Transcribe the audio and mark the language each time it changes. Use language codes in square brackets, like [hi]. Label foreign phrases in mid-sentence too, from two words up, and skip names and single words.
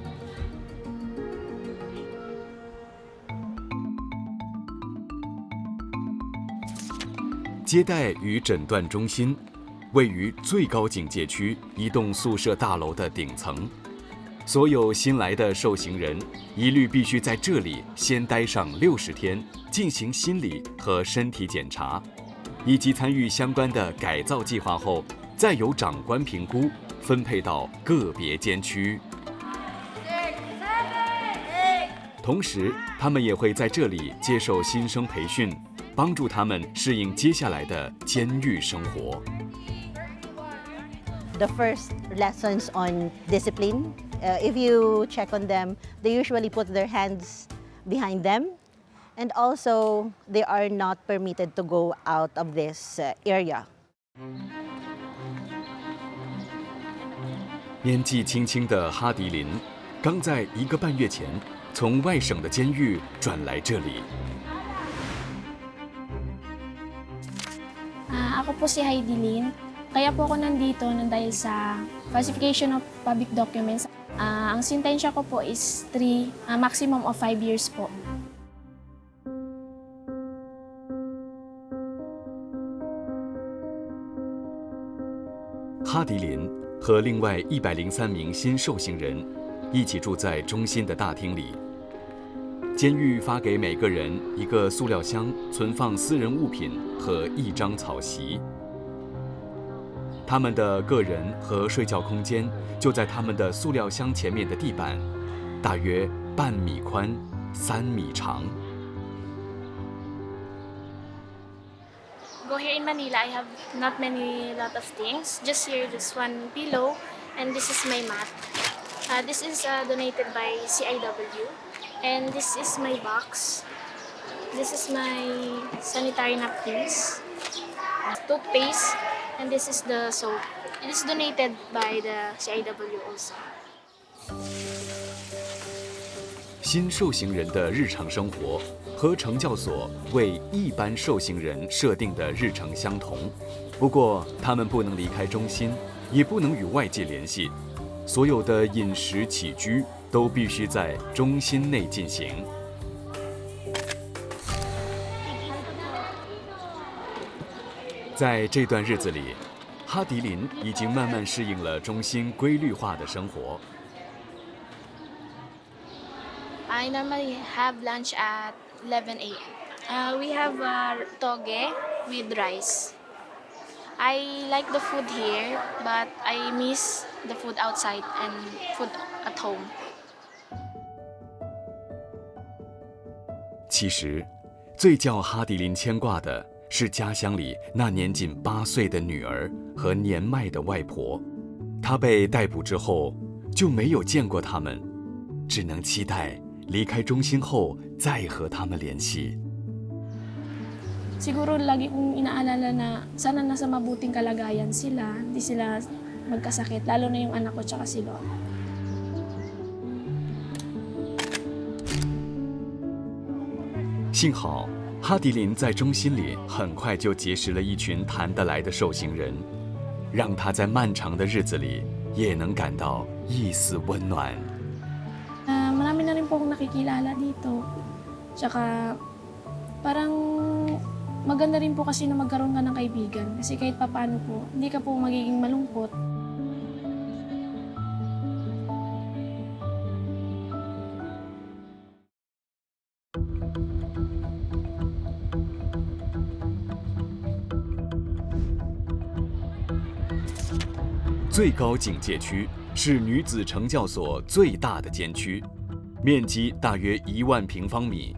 [zh] 接待与诊断中心位于最高警戒区一栋宿舍大楼的顶层，所有新来的受刑人一律必须在这里先待上60天，进行心理和身体检查，以及参与相关的改造计划后，再由长官评估，分配到个别监区。同时，他们也会在这里接受新生培训，帮助他们适应接下来的监狱生活。 [en] The first lessons on discipline. If you check on them, they usually put their hands behind them, and also they are not permitted to go out of this area. [zh] 年纪轻轻的哈迪林，刚在1个半月前从外省的监狱转来这里。 [tl] Ako po si Heidi Lin. Kaya po ako nandito dahil sa [en] falsification of public documents. [tl] Ang sentensya ko po [en] is maximum of 5 years [tl] po. [zh] 哈迪林和另外103名新受刑人一起住在中心的大厅里。监狱发给每个人一个塑料箱，存放私人物品和1张草席。他们的个人和睡觉空间就在他们的塑料箱前面的地板，大约半米宽、3米长。 [en] Go here in Manila, I have not lot of things. Just here, just one pillow, and this is my mat. This is donated by CIW. And this is my box. This is my sanitary napkins, toothpaste, and this is the soap. It is donated by the CIW also. [zh] 新受刑人的日常生活和惩教所为一般受刑人设定的日程相同，不过他们不能离开中心，也不能与外界联系。所有的饮食起居都必须在中心内进行。在这段日子里，哈迪林已经慢慢适应了中心规律化的生活。 I normally have lunch at 11 a.m. We have toge with rice. I like the food here, but I miss the food outside and food at home. 其实，最叫哈迪林牵挂的是家乡里那年仅8岁的女儿和年迈的外婆。她被逮捕之后，就没有见过他们，只能期待离开中心后再和他们联系。 [tl] Siguro lagi kong inaalala na sana nasa mabuting kalagayan sila, hindi sila magkasakit, lalo na yung anak ko tsaka si Lola. [zh] 幸好，哈迪林在中心里很快就结识了一群谈得来的受刑人，让他在漫长的日子里也能感到一丝温暖。 [tl] Marami na rin po akong nakikilala dito. Tsaka parang maganda rin po kasi na magkaroon ka ng kaibigan. Kasi kahit papaano po, hindi ka po magiging malungkot. [zh] “ 最高警戒区”是女子惩教所最大的监区，面积大约1万平方米。